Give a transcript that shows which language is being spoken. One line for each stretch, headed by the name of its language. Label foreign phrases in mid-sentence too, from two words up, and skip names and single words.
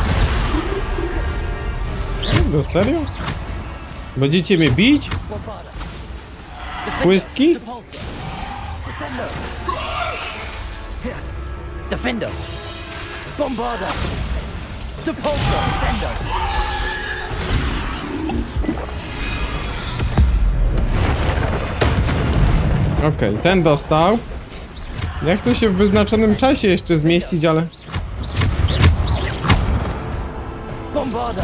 Polish: No serio? Będziecie mnie bić? Płystki? Descendo. Defender. Bombarda. Depulsor. Descendo. Okej, ten dostał. Ja chcę się w wyznaczonym czasie jeszcze zmieścić, ale... Bombarda.